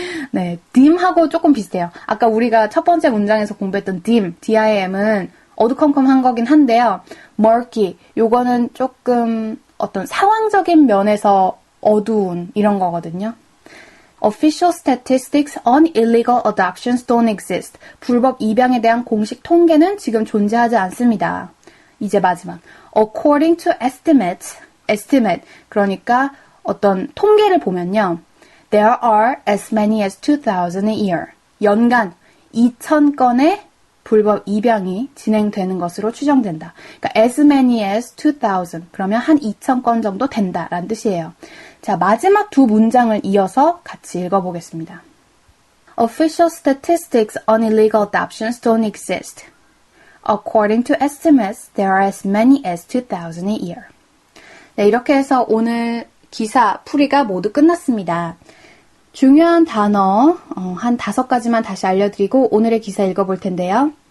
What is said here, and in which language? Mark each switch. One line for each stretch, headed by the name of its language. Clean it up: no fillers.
Korean: 네, dim하고 조금 비슷해요. 아까 우리가 첫 번째 문장에서 공부했던 dim은 어두컴컴한 거긴 한데요. murky, 요거는 조금 어떤 상황적인 면에서 어두운 이런 거거든요.
English: Official statistics on illegal adoptions don't exist.
Korean: 불법 입양에 대한 공식 통계는 지금 존재하지 않습니다. 이제 마지막.
English: According to estimate,
Korean: 그러니까 어떤 통계를 보면요.
English: There are as many as 2,000 a year.
Korean: 연간 2,000건의 불법 입양이 진행되는 것으로 추정된다. 그러니까
English: as many as 2,000.
Korean: 그러면 한 2,000건 정도 된다라는 뜻이에요. 자, 마지막 두 문장을 이어서 같이 읽어보겠습니다.
English: Official statistics on illegal adoptions don't exist. According to estimates, there are as many as 2,000 a year.
Korean: 네, 이렇게 해서 오늘 기사 풀이가 모두 끝났습니다. 중요한 단어 한 5가지만 다시 알려드리고 오늘의 기사 읽어볼 텐데요.